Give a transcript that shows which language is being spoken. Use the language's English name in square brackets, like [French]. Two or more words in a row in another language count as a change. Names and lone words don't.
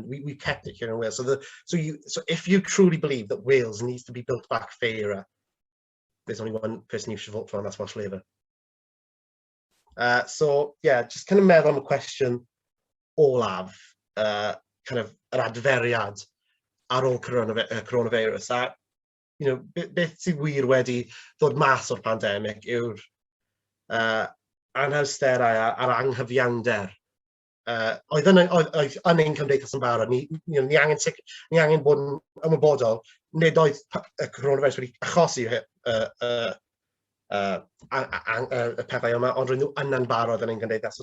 [English] We kept it here in Wales. So if you truly believe that Wales needs to be built back fairer, there's only one person you should vote for, and that's Welsh Labour. So yeah, just kind of [Welsh] meddwl am [English] a question olaf, kind of [Welsh] yr adferiad ar ôl [English] coronavirus. A, you know, [Welsh] beth sydd wir wedi ddod mas o'r pandemig yw'r anhawsterau a'r anghyfiawnder. Oedd yn ein cymdeithas yn barod, ni angen bod yn ymwybodol, nid oedd y coronavirus wedi achosi y pethau yma, ond roedd nhw yna'n barod yn ein cymdeithas.